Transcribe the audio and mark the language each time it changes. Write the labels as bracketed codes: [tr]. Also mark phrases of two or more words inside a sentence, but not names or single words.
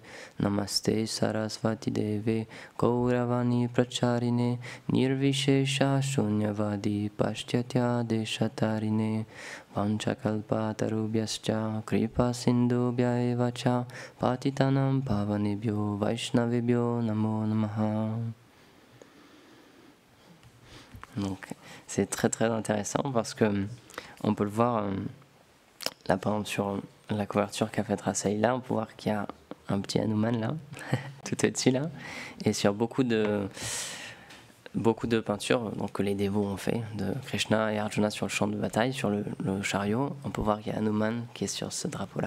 [sa] नमस्ते सारस्वते देवे गौरवाणीप्रचारिणे निर्विशेषशून्यवादिपाश्चात्यदेशतारिणे. वाञ्छाकल्पतरुभ्यश्च कृपासिन्धुभ्य एव च पतितानां पावनेभ्यो वैष्णवेभ्यो नमो नमः. [fr] Donc c'est très très intéressant parce que on peut le voir là par exemple sur la couverture qu'a faite Rasaï là, on peut voir qu'il y a un petit Hanuman là, tout au-dessus là, et sur beaucoup de peintures donc, que les dévots ont fait de Krishna et Arjuna sur le champ de bataille, sur le chariot, on peut voir qu'il y a Hanuman qui est sur ce drapeau-là.